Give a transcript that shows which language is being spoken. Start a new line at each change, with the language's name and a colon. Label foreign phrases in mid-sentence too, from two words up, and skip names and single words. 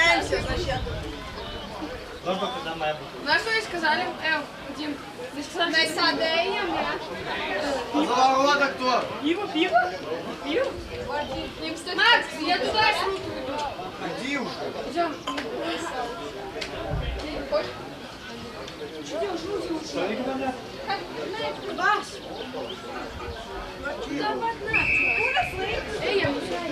Russian: Знаешь, что ей сказали? Дим,
Latvian: Mēs sādējam, jā.
Russian: А за ворота кто? Пиво? Макс, я туда Иди уже. идем. Эй, я мешаю.